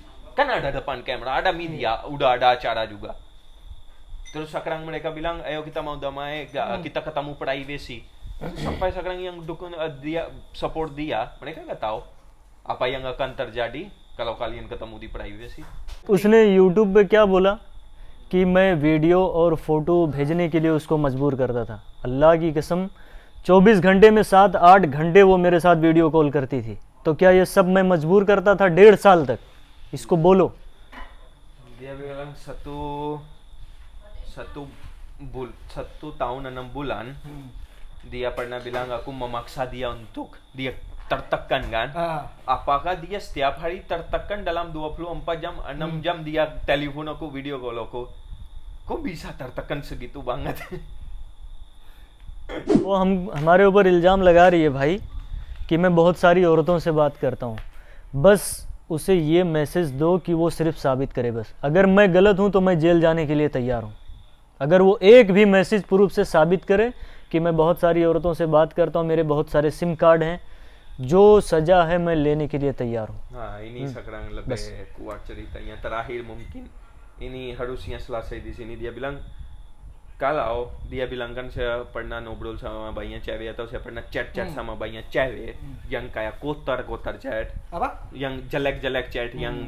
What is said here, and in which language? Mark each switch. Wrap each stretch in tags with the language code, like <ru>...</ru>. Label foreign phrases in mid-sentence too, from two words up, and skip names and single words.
<id>Kan ada depan kamera, ada media, udah ada acara juga. Terus sekarang mereka bilang, ayo kita mau damai, kita ketemu privacy. Sampai sekarang yang dukung dia, support dia, mereka nggak tahu apa yang akan terjadi kalau kalian ketemu di privacy.</id> <hi>उसने YouTube पे क्या बोला कि मैं वीडियो और फोटो भेजने के लिए उसको मजबूर करता था। अल्लाह की कसम 24 घंटे में 7-8 घंटे वो मेरे साथ</hi> <en>video call</en> <hi>करती थी। तो क्या ये सब मैं मजबूर करता था 1.5 साल तक? इसको बोलो।</hi> <id>Dia bilang satu tahun 6 bulan dia pernah bilang aku memaksa dia untuk dia tertekan kan. Apakah dia setiap hari tertekan dalam 24 jam 6 jam dia telepon aku,</id> <en>video call</en> <id>aku? Kok bisa tertekan segitu banget?</id> <hi>वो हमारे ऊपर इल्ज़ाम लगा रही है भाई कि मैं बहुत सारी औरतों से बात करता हूँ। बस उसे ये मैसेज दो कि वो सिर्फ साबित करे बस। अगर मैं गलत हूँ तो मैं जेल जाने के लिए तैयार हूँ। अगर वो एक भी मैसेज प्रूफ से साबित करे कि मैं बहुत सारी औरतों से बात करता हूँ, मेरे बहुत सारे</hi> <en>SIM card</en> <hi>हैं, जो सज़ा है मैं लेने के लिए तैयार हूँ।</hi> <id>Nah, ini sekarang lebih kuat ceritanya. Terakhir mungkin ini harusnya selesai di sini. Dia bilang kalau dia bilang kan saya pernah ngobrol sama banyak cewek atau saya pernah chat sama banyak cewek yang kayak kotor chat, Apa? yang jelek chat, yang</id>